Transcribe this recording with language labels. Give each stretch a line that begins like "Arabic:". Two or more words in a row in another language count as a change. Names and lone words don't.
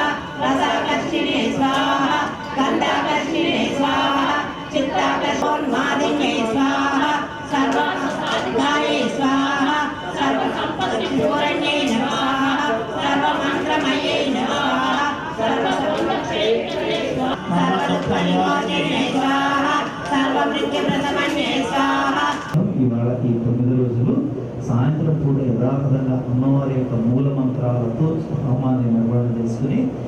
Sanskrit: रसाकर्षिणे स्वाहा गन्धाकर्षिणे स्वाहा चित्ताकर्षोन्मादिन्ये स्वाहा सर्वसंस्कृताय स्वाहा सर्वसंपत्तिपूरण्ये नमः सर्वमन्त्रमये नमः सर्वसुखक्षेत्रे स्वाहा सर्वदुःखनिवारणे स्वाहा सर्वमृत्युप्रशमने स्वाहा.
Telugu: ఇవాళ ఈ 9 రోజులు సాయంత్రం పూట యథాతథంగా అమ్మవారి యొక్క మూల మంత్రాలతో హోమాన్ని నిర్వహణ చేసుకుని